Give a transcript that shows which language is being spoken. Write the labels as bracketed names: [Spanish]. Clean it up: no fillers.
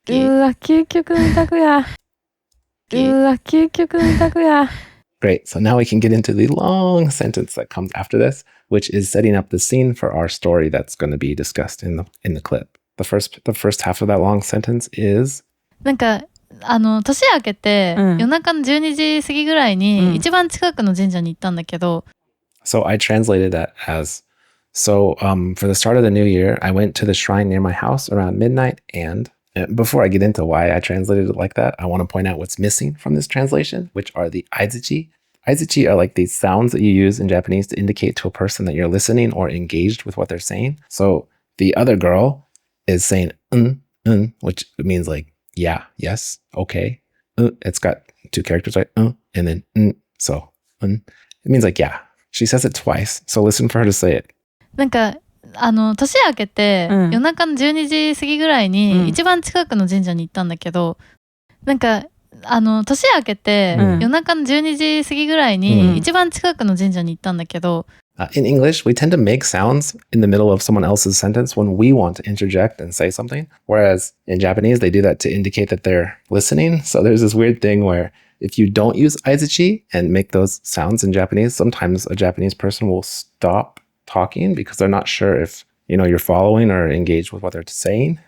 [Japanese] うわ、究極のタクや。うわ、究極のタクや。 [English] Great. So now we can get into the long sentence that comes after this, which is setting up the scene for our story that's going to be discussed in the clip. The first half of that long sentence is [Japanese] なんか年明けて、夜中の12時過ぎぐらいに、一番近くの神社に行ったんだけど [English] So I translated that as for the start of the new year, I went to the shrine near my house around midnight, and before I get into why I translated it like that, I want to point out what's missing from this translation, which are the i-adjectives. I-adjectives are like these sounds that you use in Japanese to indicate to a person that you're listening or engaged with what they're saying. So the other girl is saying which means like yeah, yes, okay. It's got 2 characters, right? And then so it means like yeah. She says it twice, so listen for her to say it. [Japanese] なんか年明けて、夜中の12時過ぎぐらいに、一番近くの神社に行ったんだけど、なんか年明けて、夜中の12時過ぎぐらいに、一番近くの神社に行ったんだけど、 [English] In English, we tend to make sounds in the middle of someone else's sentence when we want to interject and say something. Whereas in Japanese, they do that to indicate that they're listening. So there's this weird thing where if you don't use i-adjective and make those sounds in Japanese, sometimes a Japanese person will stop talking because they're not sure if you're following or engaged with what they're saying.